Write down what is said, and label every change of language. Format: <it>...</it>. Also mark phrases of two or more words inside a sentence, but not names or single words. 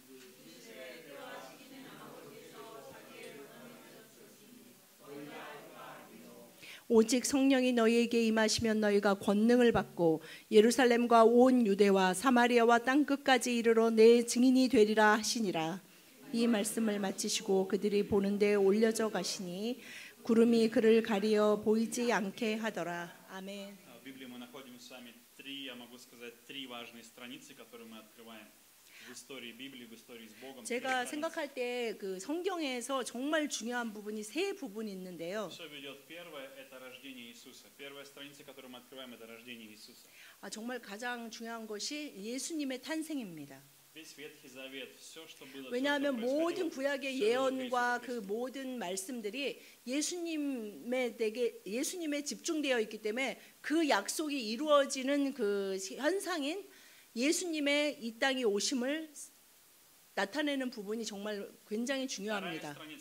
<ko>오직 성령이 너희에게 임하시면 너희가 권능을 받고 예루살렘과 온 유대와 사마리아와 땅끝까지 이르러 내 증인이 되리라 하시니라. 이 말씀을 마치시고 그들이 보는데 올려져 가시니 구름이 그를 가리어 보이지 않게 하더라. 아멘.</ko> <ru>В Библии мы находим с вами я могу сказать, три важные страницы, которые мы открываем в истории Библии, в истории с Богом.</ru> <ko>제가 생각할 때 그 성경에서 정말 중요한 부분이 세 부분이 있는데요.</ko> <ru>Все ведет первое, это рождение Иисуса. Первая страница, которую мы открываем, это рождение Иисуса.</ru> <ko>정말 가장 중요한 것이 예수님의 탄생입니다.</ko> <ru>Весь Ветхий Завет, все, что было,</ru> <ko>왜냐하면 모든 구약의 예언과 그 모든 말씀들이 예수님에 집중되어 있기 때문에 그 약속이 이루어지는 그 현상인 예수님의 이 땅에 오심을 나타내는 부분이 정말 굉장히 중요합니다.</ko>